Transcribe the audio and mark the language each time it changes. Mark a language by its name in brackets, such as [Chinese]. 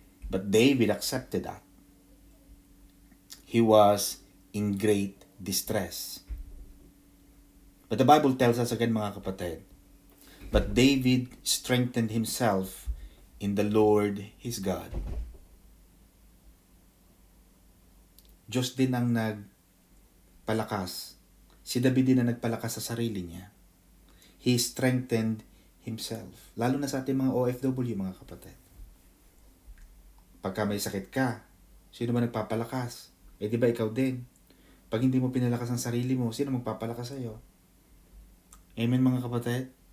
[English] But David accepted that. He was in great distress. But the Bible tells us again, [Filipino] mga kapatid, [English] but David strengthened himself in the Lord his God. [Filipino] Diyos din ang nagpalakas. Si David din ang nagpalakas sa sarili niya. [English] He strengthened himself. [Filipino] Lalo na sa ating mga OFW, mga kapatid. Pagka may sakit ka, sino ba nagpapalakas? Di ba ikaw din? Pag hindi mo pinalakas ang sarili mo, sino magpapalakas sa'yo? Amen, mga kapatid?